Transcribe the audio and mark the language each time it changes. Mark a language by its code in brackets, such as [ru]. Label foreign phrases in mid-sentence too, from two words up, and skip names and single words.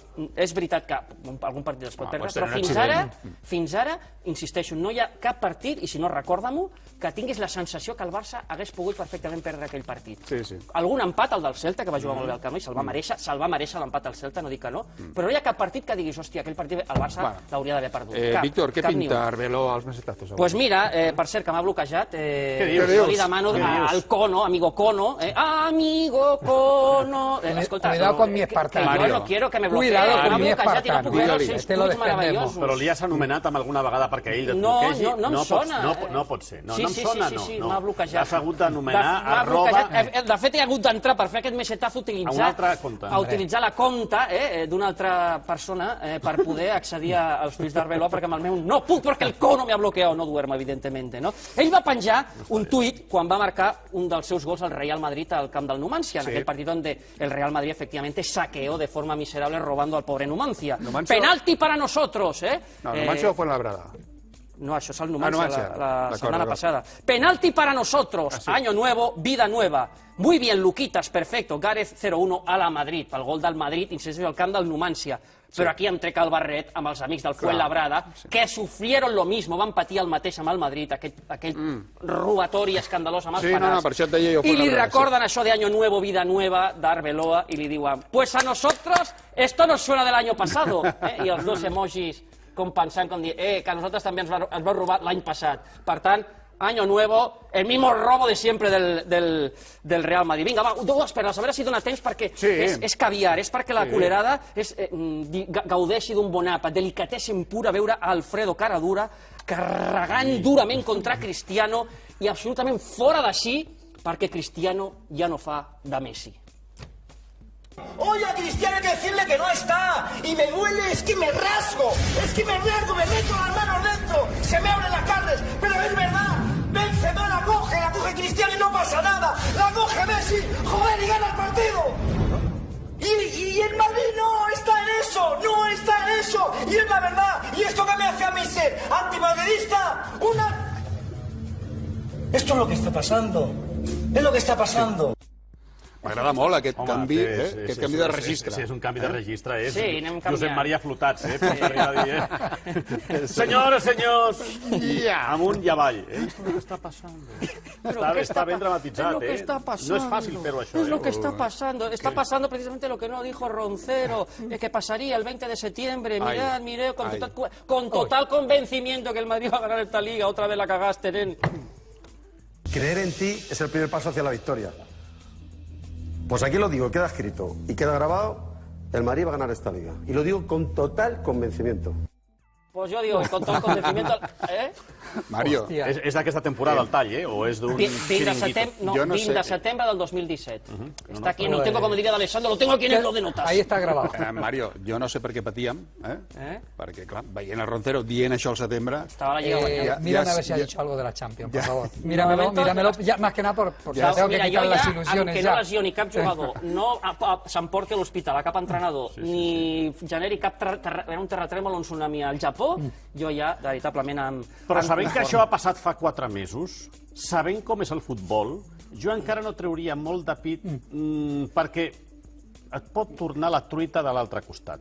[ca] És veritat que algun partit es pot perdre, però fins ara, insisteixo, no hi ha cap partit, i si no, recorda-m'ho, que tinguis la sensació que el Barça hagués pogut perfectament perdre aquell partit. Algun empat, el del Celta, que va jugar molt bé al Camp Nou, se'l va merèixer l'empat al Celta, no dic que no, però no hi ha cap partit que diguis, hòstia, aquell partit el Barça l'hauria d'haver perdut. Víctor, què pinta Arbeloa als mesetazos? Doncs mira, per cert, que m'ha bloquejat, jo li demano al Cono, amigo Cono, amigo Cono... [es] Cuidado con mi espartano. Yo no quiero que me bloquee, Cuidado con mi espartano. Pero [ca] li has anomenat amb alguna vegada perquè ell et bloquegi? No em sona. No pot ser. No em sona, no. Sí, m'ha bloquejat. L'has hagut d'anomenar arroba... De fet, he hagut d'entrar per fer aquest mesetazo a utilitzar la compte d'una altra persona per poder accedir als tuits d'Arbeloa, perquè amb el meu no puc, perquè el Cono [es] me ha bloqueado, no duermo, evidentemente, [ca] no? Ell va penjar un tuit quan va marcar un dels seus gols al Real Madrid al camp del Numancia, [es] en aquel partido donde el Real Madrid efectivamente saqueó de forma miserable robando al pobre Numancia. Penalti para nosotros, No, Numancia fue en la Brada. [ca] No, això és el Numancia, la setmana passada. [es] Penalti para nosotros, año nuevo, vida nueva. Muy bien, Luquitas, perfecto. [ca] Gareth 0-1 a la Madrid, pel gol del Madrid, insisteixo, al camp del Numancia. Però aquí em trec el barret amb els amics del Fuenlabrada, [es] que sufrieron lo mismo, [ca] van patir el mateix amb el Madrid, aquell robatori escandalós amb els penals. I li recorden això de [es] Año Nuevo, Vida Nueva, [ca] d'Arbeloa, i li diuen, [es] pues a nosotros esto nos suena del año pasado. [ca] I els dos emojis com pensant, com dir, que a nosaltres també ens va robar l'any passat. Per tant, [es] Año Nuevo, el mismo robo de siempre del Real Madrid. [ca] Vinga, va, dues perles, a veure si dona temps, perquè és caviar, és perquè la culerada gaudeixi d'un bon àpat, delicatessen pura veure Alfredo Caradura carregant durament contra Cristiano i absolutament fora d'ací perquè Cristiano ja no fa de Messi. [es] Oye, a Cristiano hay que decirle que no está. Y me duele, es que me rasgo. Me meto las manos dentro. Se me abren las carnes. Pero es verdad. Benzema la coge Cristiano y no pasa nada. La coge Messi. Joder, y gana el partido. Y el Madrid no está en eso. Y es la verdad. Y esto que me hace a mí ser antimadridista, Esto es lo que está pasando. Es lo que está pasando. [ca] M'agrada molt aquest canvi de registre. Sí, és un canvi de registre. És Josep Maria Flotats, pots arribar a dir. Senyores, senyors, amunt i avall. [es] Esto es lo que está pasando. [ca] Está ben dramatitzat, [es] ¿Qué está pasando? [ca] No és fàcil fer-ho, això. [es] Es lo que está pasando. Está pasando precisamente lo que no dijo Roncero, que pasaría el 20 de septiembre. Mirad, con total convencimiento que el Madrid va a ganar esta liga. Otra vez la cagaste, nen. Creer en ti es el primer paso hacia la victoria. Pues aquí lo digo, queda escrito y queda grabado, el Madrid va a ganar esta liga. Y lo digo con total convencimiento. Pues yo digo, con todo el convencimiento... [ca] Mario, és d'aquesta temporada el tall, o és d'un xiringuito? 20 de setembre del 2017. [es] Está aquí, no tengo, como diría D'Alessandro, lo tengo aquí en el blog de notas. Ahí está grabado. [ca] Mario, jo no sé per què patíem, perquè, clar, veient el Roncero dient això al setembre... Estaba la Lliga guanyada. [es] Mírame a ver si ha dicho algo de la Champions, por favor. Míramelo, ya, más que nada por tengo que quitar las ilusiones. [ca] Aunque no lesioni cap jugador, no s'emporti a l'hospital a cap entrenador, ni generi cap un terratrèmol o un tsunami al Japó, jo ja, veritablement... Però sabent que això ha passat fa 4 mesos, sabent com és el futbol, jo encara no trauria molt de pit perquè et pot tornar la truita de l'altre costat.